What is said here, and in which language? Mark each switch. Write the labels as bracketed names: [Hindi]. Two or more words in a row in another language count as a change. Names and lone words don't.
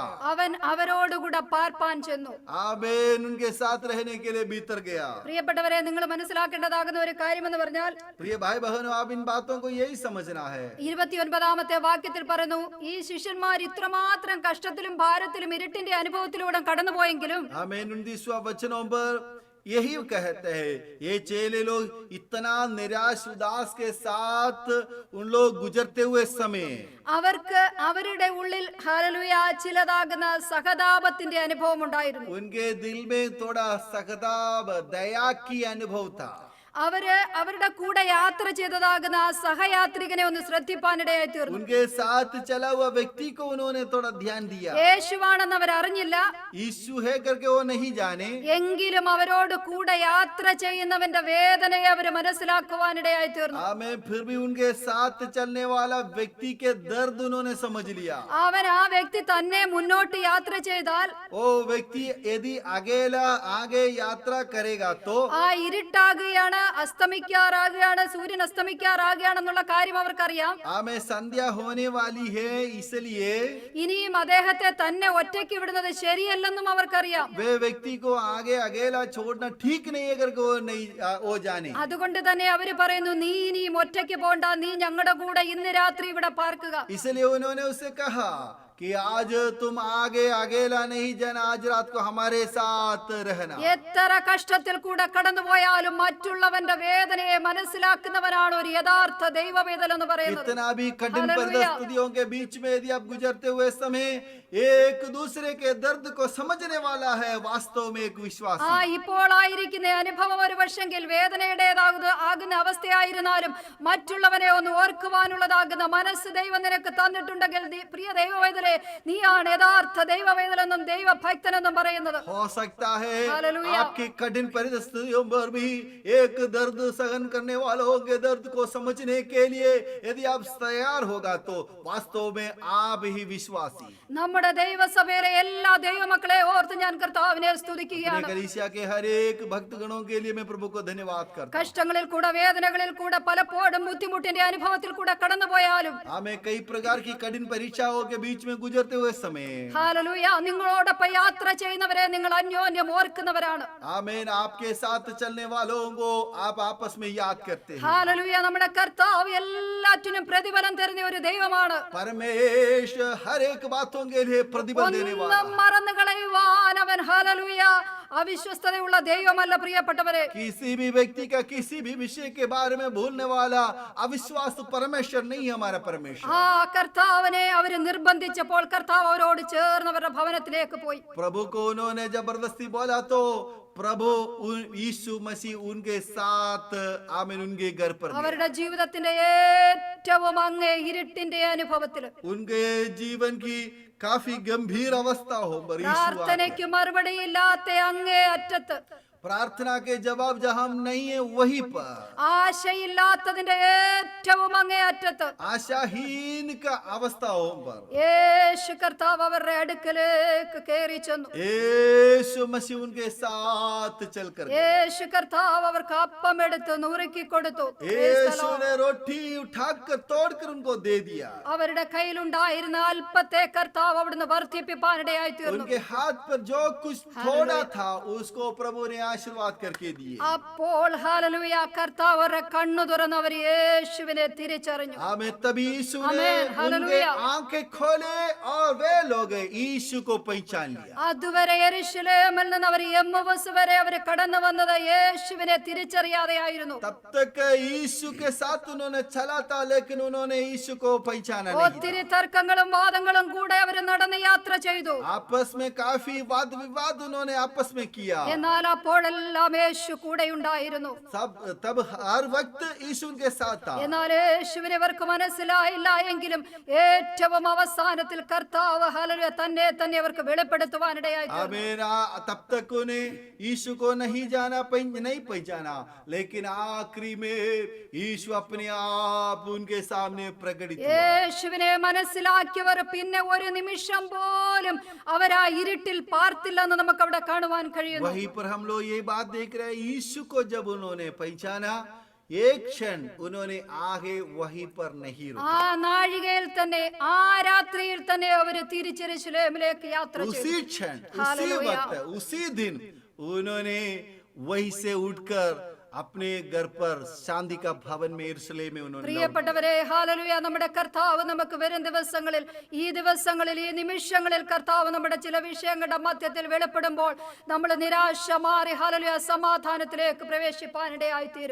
[Malayalam] അവൻ അവരോടുകൂടെ പാർപ്പാൻ ചെന്നു. [Hindi] आमेन, उनके साथ रहने के लिए भीतर गया। [Malayalam] പ്രിയപ്പെട്ടവരെ, നിങ്ങൾ മനസ്സിലാക്കേണ്ടതാകുന്ന ഒരു കാര്യമെന്ന് പറഞ്ഞാൽ, [Hindi] प्रिय भाई बहनों, आप इन बातों को यही समझना है। [Malayalam] 29-ാമത്തെ വാക്യത്തിൽ പറയുന്നു, ഈ ശിഷ്യന്മാർ ഇത്രമാത്രം കഷ്ടത്തിലും ഭാരത്തിലും ഇരുട്ടിന്റെ അനുഭവത്തിലൂടെ കടന്നുപോയെങ്കിലും [Hindi] आमेन, 29वां वचनों पर यही कहते हैं, ये चेले लोग इतना निराश उदास के साथ उन लोग गुजरते हुए समय [Malayalam] അവർക്ക് അവരുടെ ഉള്ളിൽ ഹല്ലേലൂയ ചിലതാകുന്ന സഹതാപത്തിന്റെ അനുഭവം ഉണ്ടായിരുന്നു. [Hindi] उनके दिल में थोड़ा सहताप, दया की अनुभव था। [Malayalam] അവര് അവരുടെ കൂടെ യാത്ര ചെയ്തതാകുന്ന സഹയാത്രികനെ ഒന്ന് ശ്രദ്ധിപ്പാനിടയായി തീർന്നു. [Hindi] उनके साथ चला हुआ व्यक्ति को उन्होंने थोड़ा ध्यान दिया। [Malayalam] യേശുവാണെന്ന് അവർ അറിഞ്ഞില്ല, [Hindi] यीशु है करके वो नहीं जाने, [Malayalam] എങ്കിലും അവരോട് കൂടെ യാത്ര ചെയ്യുന്നവന്റെ വേദനയെ അവര് മനസ്സിലാക്കുവാനിടയായി തീർന്നു. [Hindi] हमें फिर भी उनके साथ चलने वाला व्यक्ति के दर्द उन्होंने समझ लिया। [Malayalam] അവൻ ആ വ്യക്തി തന്നെ മുന്നോട്ട് യാത്ര ചെയ്താൽ [Hindi] वो व्यक्ति यदि अकेला आगे यात्रा करेगा तो [Malayalam] ആ ഇരുട്ടാകുകയാണ്, അസ്തമിക്കാറാകുകയാണ്, സൂര്യൻ അസ്തമിക്കാറാകുകയാണെന്നുള്ള കാര്യം അവർക്കറിയാം. [Hindi] हमें संध्या होने वाली है, इसलिए [Malayalam] ഇനിയും അദ്ദേഹത്തെ തന്നെ ഒറ്റയ്ക്ക് വിടുന്നത് ശരിയല്ലെന്നും അവർക്കറിയാം. [Hindi] वे व्यक्ति को आगे अकेला छोड़ना ठीक नहीं है करके वो जाने। [Malayalam] അതുകൊണ്ട് തന്നെ അവര് പറയുന്നു, നീ ഇനിയും ഒറ്റയ്ക്ക് പോണ്ട, നീ ഞങ്ങളുടെ കൂടെ ഇന്ന് രാത്രി ഇവിടെ പാർക്കുക. [Hindi] इसलिए उन्होंने उससे कहा कि आज तुम आगे अकेला नहीं जाना, आज रात को हमारे साथ रहना। [Malayalam] എത്ര കഷ്ടത്തിൽ കൂടെ കടന്നുപോയാലും മറ്റുള്ളവന്റെ വേദനയെ മനസ്സിലാക്കുന്നവനാണ് ഒരു യഥാർത്ഥ ദൈവവേദന എന്ന് പറയുന്നത്. [Hindi] इतना भी कठिन हालेलुया। परिस्थितियों के बीच में यदि आप गुजरते हुए समय एक दूसरे के दर्द को समझने वाला है वास्तव में एक विश्वास। [Malayalam] ആ ഇപ്പോൾ ആയിരിക്കുന്ന അനുഭവം ഒരു പക്ഷെങ്കിൽ വേദനയുടേതാകുന്ന അവസ്ഥയായിരുന്നാലും മറ്റുള്ളവനെ ഒന്ന് ഓർക്കുവാനുള്ളതാകുന്ന മനസ്സ് ദൈവം നിനക്ക് തന്നിട്ടുണ്ടെങ്കിൽ പ്രിയ ദൈവവേദന, നീയാണ് യഥാർത്ഥ ദൈവവേദനെന്നും ദൈവഭക്തനെന്നും പറയുന്നത്. [Hindi] हो सकता है हालेलुया। आपकी कठिन परिस्थितियों पर भी एक दर्द सहन करने वालों के दर्द को समझने के लिए यदि आप तैयार होगा तो वास्तव में आप ही विश्वासी। [Malayalam] നമ്മുടെ ദൈവസഭയിലെ എല്ലാ ദൈവമക്കളെ ഓർത്ത് ഞാൻ കർത്താവിനെ സ്തുതിക്കുകയാണ്. [Hindi] कलीसिया के हर एक भक्तगणों के लिए मैं प्रभु को धन्यवाद करता हूं। [Malayalam] കഷ്ടങ്ങളിൽ കൂടെ വേദനകളിൽ കൂടെ പലപ്പോഴും ബുദ്ധിമുട്ടിന്റെ അനുഭവത്തിൽ കൂടെ കടന്നുപോയാലും [Hindi] हमें कई प्रकार की कठिन परीक्षाओं के बीच में गुजरते हुए समय [Malayalam] ഹല്ലേലൂയ, നിങ്ങളോടൊപ്പം യാത്ര ചെയ്യുന്നവരെ നിങ്ങൾ അന്യോന്യം ഓർക്കുന്നവരാണ്. [Hindi] आमीन, आपके साथ चलने वालों को आप आपस में याद करते हैं। [Malayalam] ഹല്ലേലൂയ, നമ്മുടെ കർത്താവ് എല്ലാറ്റിനും പ്രതിഫലം തരുന്ന ഒരു ദൈവമാണ്. [Hindi] परमेश्वर हर एक बातों के लिए प्रतिफल देने वाला [Malayalam] ഒന്നും മറന്നു കളയുവാൻ അവൻ ഹല്ലേലൂയ അവിശ്വസ്തതയുള്ള ദൈവമല്ല പ്രിയപ്പെട്ടവരെ. [Hindi] किसी भी व्यक्ति का किसी भी विषय के बारे में भूलने वाला अविश्वास परमेश्वर नहीं है, हमारा परमेश्वर। [Malayalam] ആ കർത്താവിനെ അവര് നിർബന്ധിച്ചപ്പോൾ കർത്താവ് അവരോട് ചേർന്നവരുടെ ഭവനത്തിലേക്ക് പോയി. [Hindi] प्रभु को उन्होंने जबरदस्ती बोला तो प्रभु यीशु मसीह उनके साथ आमीन उनके घर पर गया। [Malayalam] അവരുടെ ജീവിതത്തിന്റെ ഏറ്റവും അങ്ങേ ഇരുട്ടിന്റെ അനുഭവത്തില് [Hindi] उनके जीवन की काफी गंभीर अवस्था हो पर यीशु आके [Malayalam] പ്രാർത്ഥനയ്ക്ക് മറുപടിയില്ലാത്ത അങ്ങേ അറ്റത്ത്, [Hindi] प्रार्थना के जवाब जहां नहीं है वहीं पर, [Malayalam] ആശയില്ലാത്തതിന്റെ ഏറ്റവും അങ്ങേ അറ്റത്ത് [Hindi] आशाहीन का अवस्था हो पर [Malayalam] യേശു കർത്താവ് അവരുടെ അടുക്കലേക്ക് കയറി ചെന്നു. [Hindi] यीशु मसीह उनके साथ चलकर गया। [Malayalam] യേശു കർത്താവ് അവർക്ക് അപ്പം എടുത്ത് നുറുക്കി കൊടുത്തു. [Hindi] यीशु ने रोटी उठाकर तोड़कर उनको दे दिया। [Malayalam] അവരുടെ കയ്യിലുണ്ടായിരുന്ന അല്പത്തെ കർത്താവ് അവിടുന്ന് വർദ്ധിപ്പിപ്പാനിടയായി തീർന്നു. [Hindi] उनके हाथ पर जो कुछ थोड़ा था उसको प्रभु ने आशीर्वाद करके दिए। [Malayalam] അപ്പോൾ ഹല്ലേലൂയ, കർത്താവ് അവരുടെ കണ്ണു തുറന്ന് അവർ യേശുവിനെ തിരിച്ചറിഞ്ഞു. [Hindi] हमें तभी यीशु ने आमीन, उनके हालेलुया। आंखें खोले और वे लोग यीशु को पहचान लिया। [Malayalam] അതുവരെ യെരൂശലേമിൽ നിന്ന് അവർ എമ്മൂസ് വരെ അവർ കടന്നു വന്നത് യേശുവിനെ തിരിച്ചറിയാതെയായിരുന്നു. [Hindi] तब तक यीशु के साथ उन्होंने चला था लेकिन उन्होंने यीशु को पहचाना नहीं [Malayalam] ഒത്തിരി തർക്കങ്ങളും വാദങ്ങളും കൂടെ അവർ നടന്ന് യാത്ര ചെയ്തു. [Hindi] था। आपस में काफी वाद विवाद उन्होंने आपस में किया। [Malayalam] എന്നാൽ അപ്പോൾ അപ്പോഴെല്ലാം യേശു കൂടെയുണ്ടായിരുന്നു. [Hindi] तब हर वक्त यीशु उनके साथ था. [Malayalam] എന്നാൽ യേശുവിനെ അവർക്ക് മനസ്സിലായില്ല എങ്കിലും ഏറ്റവും അവസാനത്തിൽ കർത്താവ് ഹല്ലേലൂയ തന്നെ അവർക്ക് വെളിപ്പെടുത്തുവാനിടയായി. [Hindi] आमीन. तब तक उन्हें यीशु को नहीं पहचाना, लेकिन आखिरी में यीशु अपने आप उनके सामने प्रकटित हुआ. [Malayalam] യേശുവിനെ മനസ്സിലാക്കിയവർ പിന്നെ ഒരു നിമിഷം പോലും അവരാ ഇരുട്ടിൽ പാർത്തില്ലെന്ന് നമുക്ക് അവിടെ കാണുവാൻ കഴിയുന്നു. [Hindi] वहीं पर हम लोग ये बात देख रहे हैं, यीशु को जब उन्होंने पहचाना, एक क्षण उन्होंने आगे वहीं पर नहीं रुका. [Malayalam] ആ നാഴികയിൽ തന്നെ, ആ രാത്രിയിൽ തന്നെ അവര് തിരിച്ച് യെരൂശലേമിലേക്ക് യാത്ര ചെയ്തു. [Hindi] उसी क्षण, उसी हालेलुया. वक्त, उसी दिन उन्होंने वहीं से उठकर अपने घर पर शांति का भवन में यरूशलेम में उन्होंने [Malayalam] പ്രിയപ്പെട്ടവരെ, ഹല്ലേലൂയ, നമ്മുടെ കർത്താവ് നമുക്ക് വരും ദിവസങ്ങളിൽ, ഈ ദിവസങ്ങളിൽ, ഈ നിമിഷങ്ങളിൽ കർത്താവ് നമ്മുടെ ചില വിഷയങ്ങളുടെ മധ്യത്തിൽ വെളിപ്പെടുമ്പോൾ നമ്മൾ നിരാശ മാറി ഹല്ലേലൂയ സമാധാനത്തിലേക്ക് പ്രവേശിപ്പാനിടയായി തീരും.